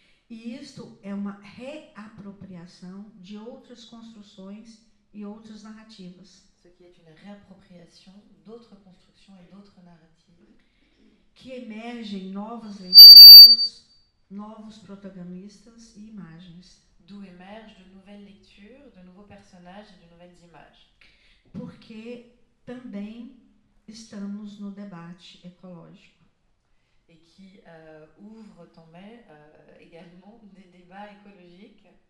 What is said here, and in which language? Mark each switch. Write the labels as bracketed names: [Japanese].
[Portuguese] E isto é uma reapropriação de outras construções e outras narrativas, [French] Ce qui est une réappropriation d'autres constructions et d'autres narratives [Portuguese] que emergem novas leituras, novos protagonistas e imagens. [French] d'où émergent de nouvelles lectures, de nouveaux personnages et de nouvelles images. [Portuguese] Porque também estamos no debate ecológico. [French] Et qui ouvrent également des débats écologiques.